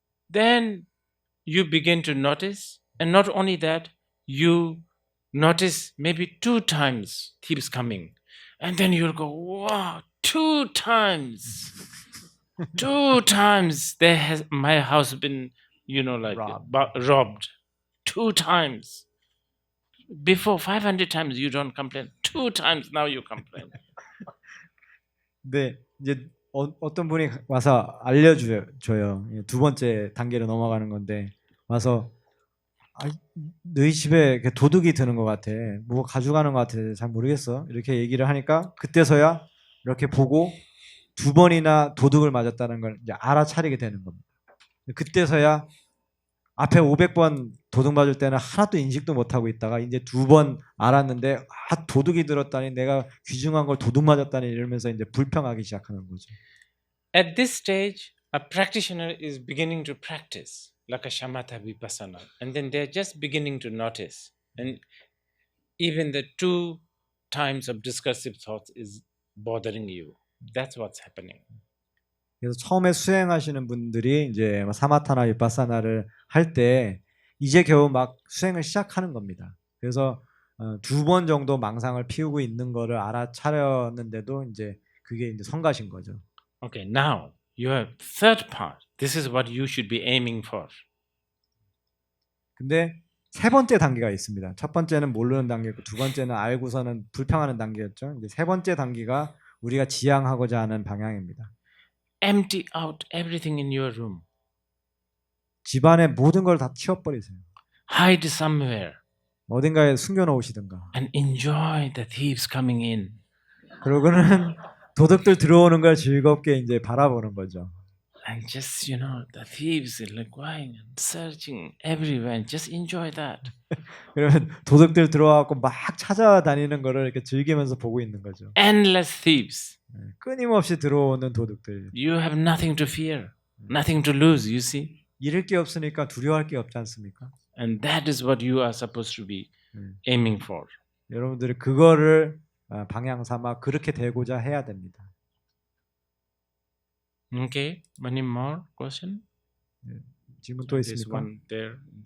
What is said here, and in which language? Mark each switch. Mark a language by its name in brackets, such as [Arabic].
[English] Then you begin to notice, and not only that, you notice maybe 2 times thieves coming, and then you'll go, wow, 2 times. 2 times my house been, robbed. 2 times. Before 500 times you don't complain. 2 times now you complain. [Korean] 근데 이제 어떤 분이 와서 알려줘요. 두 번째 단계로 넘어가는 건데 와서 너희 집에 도둑이 드는 것 같아. 뭐 가져가는 것 같아. 잘 모르겠어. 이렇게 얘기를 하니까 그때서야 이렇게 보고 2번이나 도둑을 맞았다는 걸 이제 알아차리게 되는 겁니다. 그때서야 앞에 500번 도둑 맞을 때는 하나도 인식도 못하고 있다가 이제 2번 알았는데 도둑이 들었다니 내가 귀중한 걸 도둑 맞았다니 이러면서 이제 불평하기 시작하는 거죠. [English] At this stage, a practitioner is beginning to practice like a shamatha vipassana, and then they're just beginning to notice, and even the 2 times of discursive thoughts is bothering you. That's what's happening. [Korean] 그래서 처음에 수행하시는 분들이 이제 사마타나 위파사나를 할 때 이제 겨우 막 수행을 시작하는 겁니다. 그래서 2번 정도 망상을 피우고 있는 거를 알아차렸는데도 이제 그게 이제 성가신 거죠. [English] Okay, now your third part. This is what you should be aiming for. [Korean] 근데 3번째 단계가 있습니다. 첫 번째는 모르는 단계고 2번째는 알고서는 불평하는 단계였죠. 이제 3번째 단계가 우리가 지향하고자 하는 방향입니다. [English] Empty out everything in your room. [Korean] 집안의 모든 걸 다 치워버리세요. [English] Hide somewhere [Korean] 어딘가에 숨겨놓으시든가. [English] and enjoy the thieves coming in. [Korean] 그러고는 도둑들 들어오는 걸 즐겁게 이제 바라보는 거죠. [English] And just, the thieves are like going and searching everywhere and just enjoy that. [Korean] 그러면 도둑들 들어와갖고 막 찾아다니는 거를 이렇게 즐기면서 보고 있는 거죠. [English] Endless thieves. [Korean] 끊임없이 들어오는 도둑들. [English] You have nothing to fear, nothing to lose, you see? [Korean] 잃을 게 없으니까 두려워할 게 없지 않습니까? [English] And that is what you are supposed to be aiming for. [Korean] 여러분들이 그거를 방향 삼아 그렇게 되고자 해야 됩니다. [English] Okay, any more question? [Korean] 질문 또 [English] There's [Korean] 있습니까? [English] one there.